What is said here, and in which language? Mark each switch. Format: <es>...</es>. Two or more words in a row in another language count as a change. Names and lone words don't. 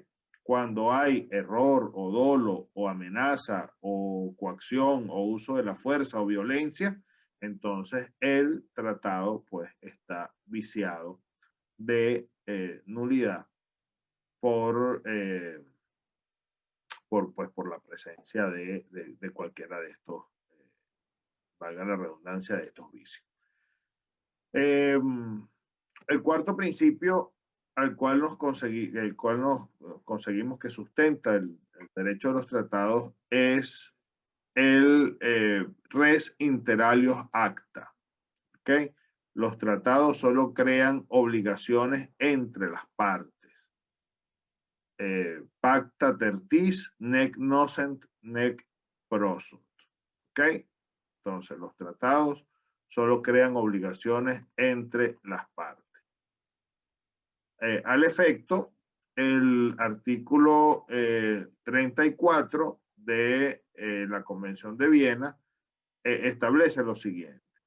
<es>Cuando hay error o dolo o amenaza o coacción o uso de la fuerza o violencia, entonces el tratado pues está viciado de nulidad por la presencia de cualquiera de estos, valga la redundancia, de estos vicios. El cuarto principio el cual nos conseguimos que sustenta el derecho de los tratados es el</es> <la>res inter alios acta.</la> <es>¿Okay? Los tratados solo crean obligaciones entre las partes.</es> <la>Pacta tertis nec nocent nec prosunt.</la> <es>¿Ok? Entonces, los tratados solo crean obligaciones entre las partes. Al efecto, el artículo 34 de la Convención de Viena establece lo siguiente.</es>